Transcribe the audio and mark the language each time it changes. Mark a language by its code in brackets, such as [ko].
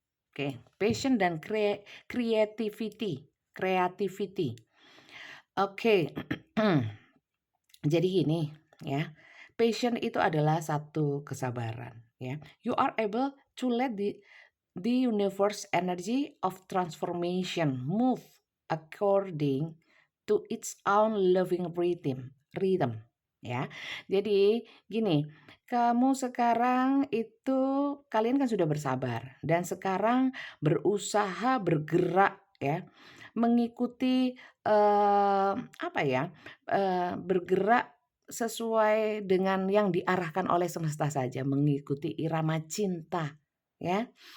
[id] Oke, passion dan creativity. Creativity. Oke. Jadi gini ya. Passion itu adalah satu kesabaran ya. [en] You are able to let the universe energy of transformation move according to its own loving rhythm ya. [id] Jadi gini, kamu sekarang itu kalian kan sudah bersabar dan sekarang berusaha bergerak ya, mengikuti apa ya, bergerak sesuai dengan yang diarahkan oleh semesta saja, mengikuti irama cinta ya.